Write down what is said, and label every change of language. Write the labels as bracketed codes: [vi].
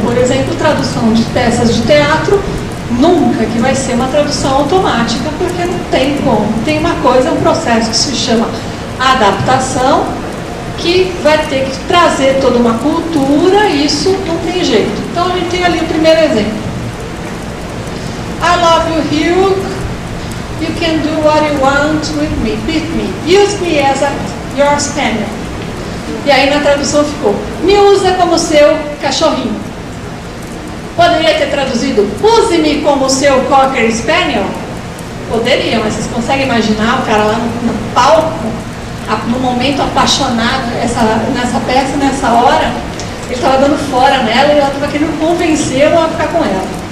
[pt] Por exemplo, tradução de peças de teatro, nunca que vai ser uma tradução automática, porque não tem como. Tem uma coisa, um processo que se chama adaptação, que vai ter que trazer toda uma cultura, e isso não tem jeito. Então, a gente tem ali o primeiro exemplo. [en] I love you, Hugh. You can do what you want with me. Use me as your spaniel. [pt] E aí na tradução ficou, me usa como seu cachorrinho. Poderia ter traduzido, use-me como seu cocker spaniel? Poderia, mas vocês conseguem imaginar o cara lá no palco, no momento apaixonado, nessa peça, nessa hora, ele estava dando fora nela e ela estava querendo convencê-lo a ficar com ela.